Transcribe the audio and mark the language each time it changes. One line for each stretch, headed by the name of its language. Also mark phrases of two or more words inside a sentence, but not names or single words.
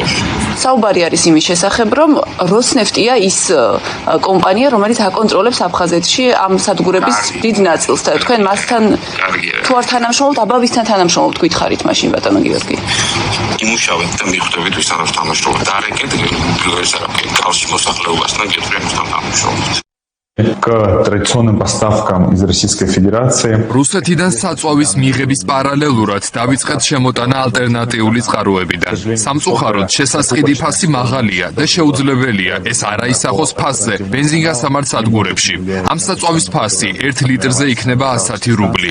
Georgian: საუბარი არის იმის შესახებ, რომ როსნეფტია ის კომპანია, რომელიც აკონტროლებს აფხაზეთში ამ სადგურების დიდ ნაწილს და თქვენ მასთან თუ არ თანამშრომლობთ, აბა ვისთან თანამშრომლობთ, გითხარით მაშინ бატონო გიორგი. იმუშავეთ და მიხვდებით ვის არ თანამშრომლობთ. დარეკეთ ეს არის კავშირი მოსახლეობასთან გეტყვიებასთან თანამშრომლობთ.
Russian: К традиционным поставкам из Российской Федерации.
Georgian: რუსეთიდან საწვავის მიღების პარალელურად დაიწყეთ შემოტანა ალტერნატიული წყაროებიდან. სამწუხაროდ შესასყიდი ფასი მაღალია და შეუძლებელია ეს არ აისახოს ფასზე ბენზინგასამართ სადგურებში. ამ საწვავის ფასი 1 ლიტრზე იქნება 110 რუბლი.